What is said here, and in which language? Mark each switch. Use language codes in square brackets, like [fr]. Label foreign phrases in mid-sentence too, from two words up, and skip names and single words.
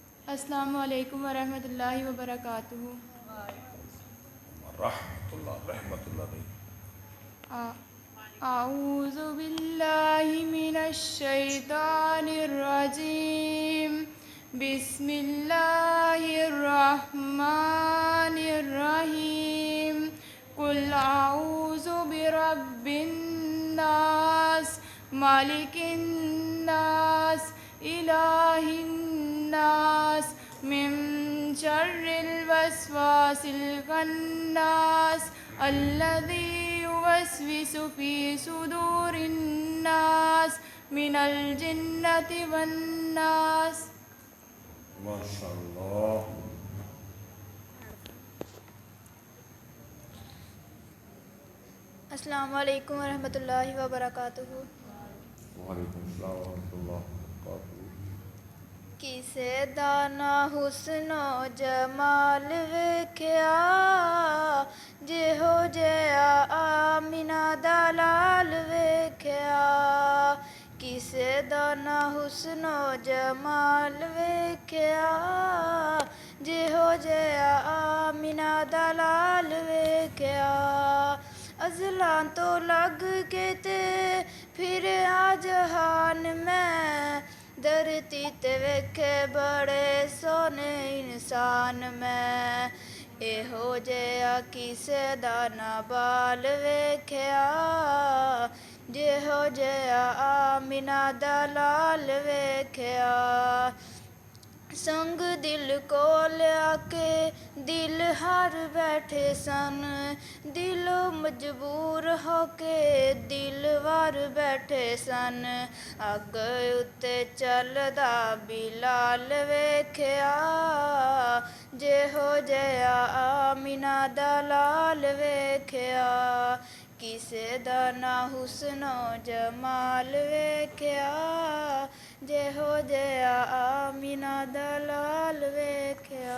[ar] السلام علیکم ورحمۃ اللہ وبرکاتہ۔ رحمۃ اللہ بھائی۔ اعوذ باللہ من الشیطان الرجیم، بسم اللہ الرحمن الرحیم۔ قل اعوذ برب الناس، مالک الناس، الہ الناس، من شر الوسواس الخناس، الذي يوسوس في صدور الناس من الجنة والناس۔ ماشاء اللہ۔ السلام علیکم ورحمۃ اللہ وبرکاتہ۔ وعلیکم السلام ورحمۃ اللہ وبرکاتہ۔ [pa] کسے دانا حسن و جمال ویکھیا، جہو جیا آمینہ دا لال ویکھیا۔ کسے دانا حسن و جمال ویکھیا، جہو جیا آمینہ دا لال ویکھیا۔ ازلاں تو لگ کے تے پھر آ جہان میں، دھرتی تے ویکھے بڑے سونے انسان میں۔ ایہو جیا کسے دا نہ بال ویکھیا، جہو جیا آمینہ دا لال ویکھیا۔ سنگ دل کو لیا کے دل ہار بیٹھے سن، دلوں مجبور ہو کے دل وار بیٹھے سن۔ اگ اتے چلدا بلال ویکھیا، جہو جیا آمینہ دا لال ویکھیا۔ کسے دا نہ حسن و جمال ویکھیا، جہو جیا آمینہ دا لال ویکھیا۔